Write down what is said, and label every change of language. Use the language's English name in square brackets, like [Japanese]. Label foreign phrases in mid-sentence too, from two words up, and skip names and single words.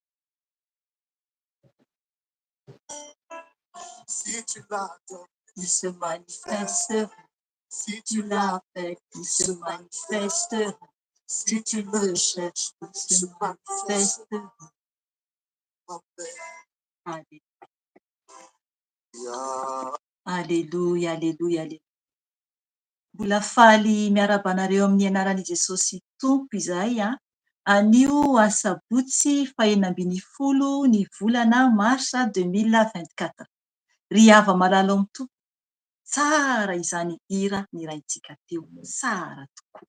[French] Si tu l'attends, il se manifeste. Si tu l'appelles, il se manifeste. Si tu le cherches, il se manifeste. Alléluia, alléluia, alléluia. [Malagasy] Mbola faly miarabanareo amin'ny anaran'i Jesosy Tompo izahay anio asabotsy 12 ny volana marsa 2024. Ry hava malalo amin'ny tompo, tsara izany hira niraintsika teo, tsara tokoa.